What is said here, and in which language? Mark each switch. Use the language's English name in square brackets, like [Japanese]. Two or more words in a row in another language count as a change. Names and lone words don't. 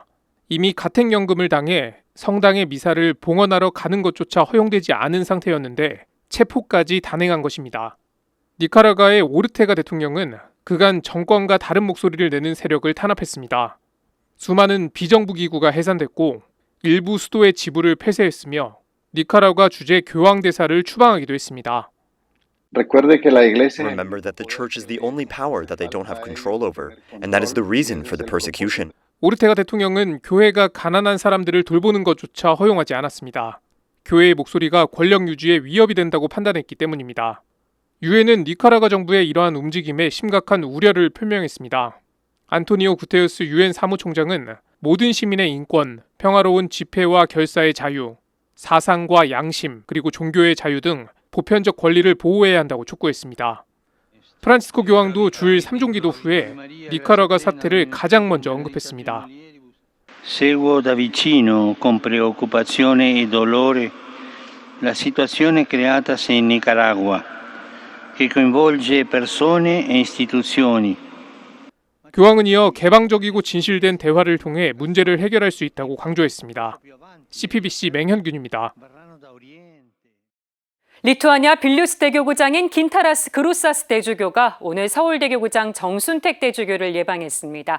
[Korean] 이미 가택연금을 당해 성당의 미사를 봉헌하러 가는 것조차 허용되지 않은 상태였는데 체포까지 단행한 것입니다. 니카라과의 오르테가 대통령은 그간 정권과 다른 목소리를 내는 세력을 탄압했습니다. 수많은 비정부 기구가 해산됐고 일부 수도의 지부를 폐쇄했으며 니카라과 주재 교황대사를 추방하기도 했습니다. [English] Remember that the church is the only power that they don't have control over, and that is the reason for the persecution. [Korean] 오르테가 대통령은 교회가 가난한 사람들을 돌보는 것조차 허용하지 않았습니다. 교회의 목소리가 권력 유지에 위협이 된다고 판단했기 때문입니다. 유엔은 니카라과 정부의 이러한 움직임에 심각한 우려를 표명했습니다. 안토니오 구테우스 유엔 사무총장은 모든 시민의 인권, 평화로운 집회와 결사의 자유, 사상과 양심, 그리고 종교의 자유 등 보편적 권리를 보호해야 한다고 촉구했습니다. 프란치스코 교황도 주일 3종기도 후에 니카라과 사태를 가장 먼저 언급했습니다. [Italian] Seguo da vicino con preoccupazione e dolore la situazione creatasi in Nicaragua che coinvolge persone e istituzioni. [Korean] 교황은 이어 개방적이고 진실된 대화를 통해 문제를 해결할 수 있다고 강조했습니다. CPBC 맹현균입니다. 리투아니아 빌뉴스 대교구장인 긴타라스 그루사스 대주교가 오늘 서울대교구장 정순택 대주교를 예방했습니다.